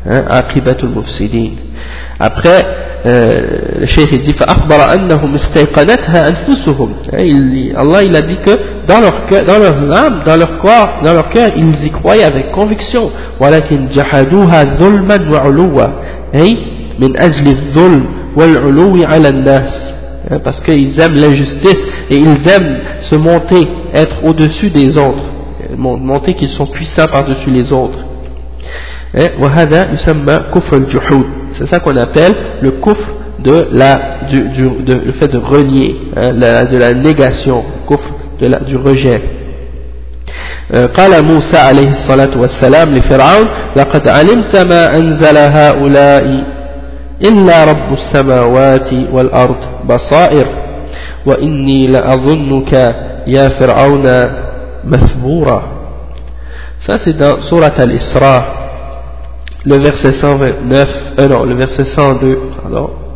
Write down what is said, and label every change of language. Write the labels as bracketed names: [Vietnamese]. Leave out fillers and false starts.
[Arabic] Aqibatul Mufsidin. [French] Après, le cheikh dit [Arabic] فَأَخْبَرَ أَنَّهُمْ اسْتَيْقَنَتْهَا أَنفُسُهُمْ. [French] Allah il a dit que dans leur âme, dans leur cœur, ils y croyaient avec conviction. [Arabic] وَلَكِنْ جَحَدُوهَا ظُلْمًا وَعُلُوًا. من أجل الظلم والعلو على الناس. [French] Parce qu'ils aiment l'injustice et ils aiment se monter, être au-dessus des autres, monter qu'ils sont puissants par-dessus les autres. [Arabic] وهذا يسمى كفر الجحود. [French] C'est ça qu'on appelle le kufr le fait de renier, de la négation, kufr du rejet. [Arabic] قال موسى عليه الصلاة والسلام لفرعون لقد علمت ما أنزل هؤلاء إلا رب السماوات والأرض بصائر وإني لأظنك يا فرعون مثبورا. [French] Ça c'est dans Surat al-Isra, le verset 129, le verset 102, pardon.